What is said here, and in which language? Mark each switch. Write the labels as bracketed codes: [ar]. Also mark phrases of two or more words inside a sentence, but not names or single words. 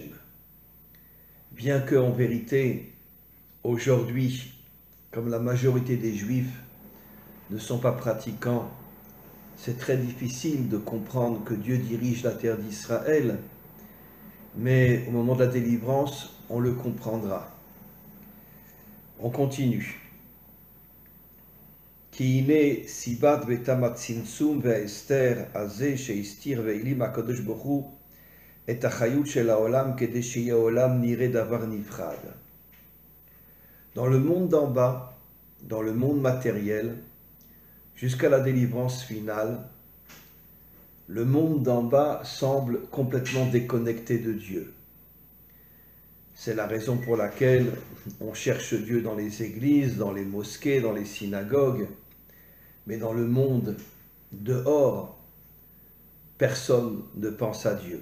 [fr] Bien que, en vérité, aujourd'hui, comme la majorité des Juifs ne sont pas pratiquants, c'est très difficile de comprendre que Dieu dirige la terre d'Israël, mais au moment de la délivrance, on le comprendra. On continue. [he] כי הנה סיבת ותם הצמצום וההסתר הזה שהסתיר והעלים הקדוש ברוך הוא את החיות של העולם כדי שיהיה העולם נראה דבר נפרד. [fr] Dans le monde d'en bas, dans le monde matériel, jusqu'à la délivrance finale, le monde d'en bas semble complètement déconnecté de Dieu. C'est la raison pour laquelle on cherche Dieu dans les églises, dans les mosquées, dans les synagogues, mais dans le monde dehors, personne ne pense à Dieu.